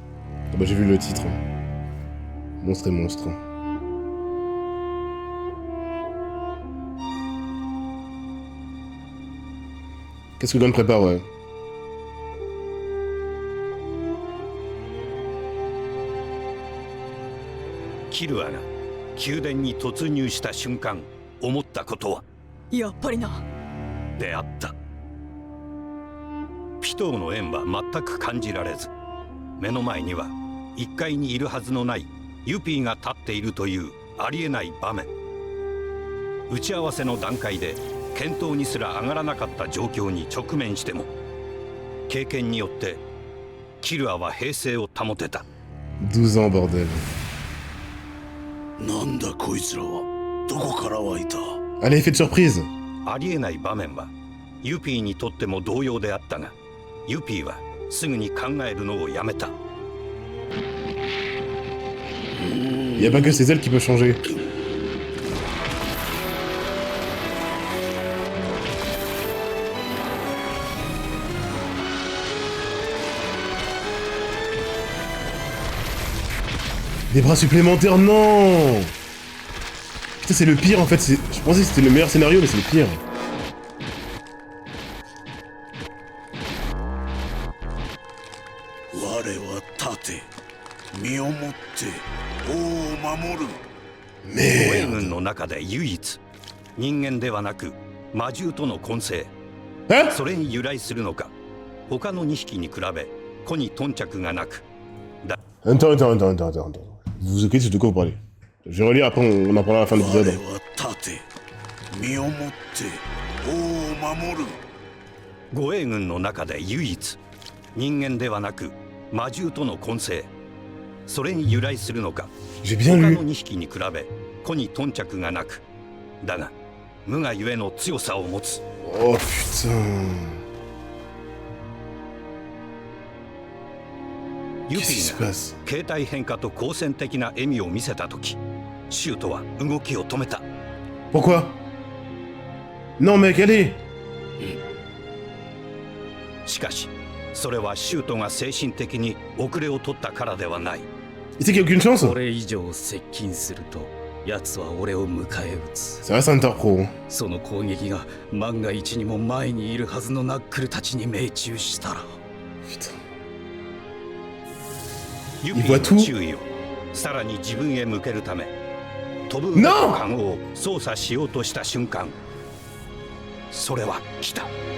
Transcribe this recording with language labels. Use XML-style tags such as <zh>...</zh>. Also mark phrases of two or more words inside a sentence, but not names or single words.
<fr>Ah bah j'ai vu le titre. Monstre et monstre. Qu'est-ce que Gon prépare, ouais.</fr> <ja>Killua が宮殿に突入した瞬間、思ったことはやっぱりな。であった。ピトーの縁は全く感じられず、目の前には1階にいるはずのないユピーが立っているというありえない場面。打ち合わせの段階で検討にすら上がらなかった状況に直面しても、経験によってキルアは平静を保てた。</ja> <fr>12 ans, bordel.</fr> <ja>なんだこいつらは。どこから湧いた。</ja> <fr>Allez, effet de surprise.</fr> <ja>ありえない場面はユピーにとっても同様であったが、ユピーはすぐに考えるのをやめた。</ja> <fr>Y a pas que c'est elle qui peut changer. Des bras supplémentaires, non! Putain, c'est le pire en fait. Je pensais que c'était le meilleur scénario, mais c'est le pire. Merde.</fr> <ja>護衛軍の中で唯一人間ではなく魔獣との混成、それに由来するのか、他の2匹に比べ子に頓着がなく。</ja> <fr>Attends. Vous vous occupez, c'est de quoi vous parlez? Je vais relire, après on en parlera à la fin de l'épisode.</fr> <ja>護衛軍の中で唯一人間ではなく魔獣との混成、それに由来するのか、</ja> <fr>J'ai bien</fr> <ja>他</ja> <fr>lu.</fr> <ja>の2匹に比べ子に頓着がなく、だが無我ゆえの強さを持つ。</ja> <fr>Oh putain.</fr> <ja>ユピ</ja> <fr>Qu'est-ce qui se</fr> <ja>ーが</ja> <fr>passe?</fr> <ja>形態変化と好戦的な笑みを見せたとき、シュートは動きを止めた。</ja> <fr>Pourquoi? Non mec, allez!</fr> <ja>しかしそれはシュートが精神的に遅れを取ったからではない。</ja> <fr>Il sait qu'il y a aucune chance?</fr> <ja>これ以上接近すると奴は俺を迎え撃つ。</ja> <fr>Ça reste Hunter Pro.</fr> <ja>その攻撃が万が一にも前にいるはずのナックルたちに命中したら。</ja> <fr>Putain.</fr> <ja>ユピーの注意をさらに自分へ向けるため、飛ぶ動くカゴを操作しようとした瞬間、それは来た。</ja>